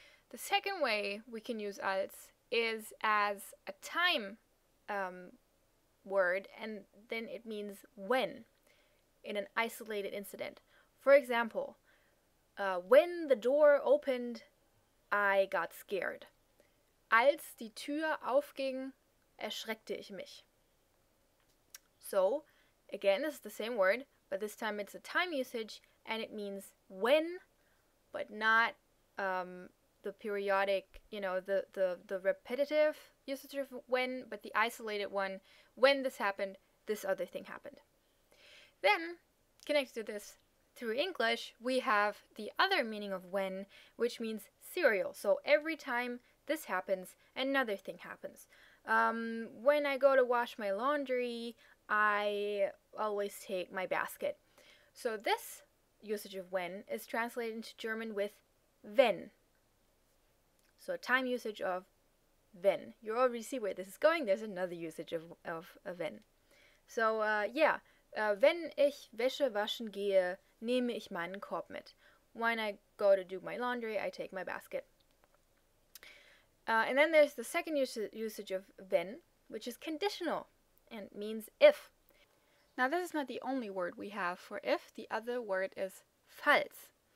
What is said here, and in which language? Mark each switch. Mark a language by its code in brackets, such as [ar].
[en] The second way we can use als is as a time word, and then it means when in an isolated incident. For example, when the door opened, I got scared. [de] Als die Tür aufging, erschreckte ich mich. [en] So, again, this is the same word, but this time it's a time usage, and it means when, but not the periodic, the repetitive usage of when, but the isolated one. When this happened, this other thing happened. Then, connected to this through English, we have the other meaning of when, which means serial. So every time this happens, another thing happens. When I go to wash my laundry, I always take my basket. So this usage of when is translated into German with wenn. So time usage of wenn. You already see where this is going. There's another usage of wenn. So, [de] wenn ich Wäsche waschen gehe, nehme ich meinen Korb mit. [en] When I go to do my laundry, I take my basket. And then there's the second usage of wenn, which is conditional and means if. Now, this is not the only word we have for if. The other word is falls.